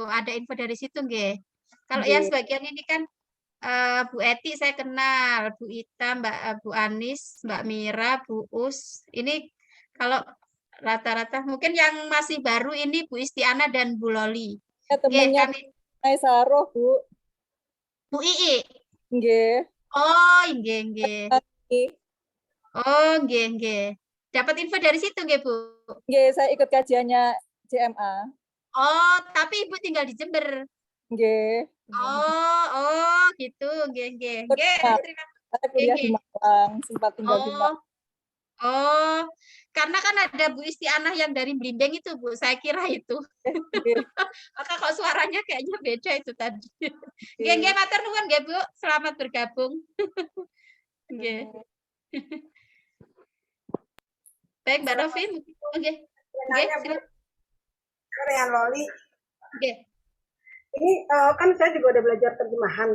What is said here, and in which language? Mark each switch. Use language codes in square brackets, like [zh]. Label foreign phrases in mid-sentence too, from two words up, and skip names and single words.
[id] Ada info dari situ, nggih. Kalau Nggih. yang sebagian ini kan Bu Eti saya kenal, Bu Ita, Bu Anis, Mbak Mira, Bu Us. Ini kalau rata-rata mungkin yang masih baru ini Bu Istiana dan Bu Loli. Ya, Nggih, temannya kami Aisaroh, Bu. Bu Ii. Nggih. [jv] Oh, nggih, nggih. Oh, nggih, nggih. [id] Dapat info dari situ nggih, Bu? Nggih, saya ikut kajiannya JMA. Oh, tapi Ibu tinggal di Jember. Nggih. Oh, gitu. [jv] Nggih, nggih. Nggih, [id] terima Saya nggih, kuliah di nggih. Malang, sempat tinggal di Malang. Oh, karena kan ada Bu Istianah yang dari Blimbing itu, Bu. Saya kira itu. Nggih. Maka kok suaranya kayaknya beda itu tadi. [jv] Nggih, nggih, matur nuwun nggih, Bu. [id] Selamat bergabung. Nggih. Baik, Mbak Novi. Nggih. Nggih, silakan. Korean Loli. Nggih. Ini kan saya juga udah belajar terjemahan.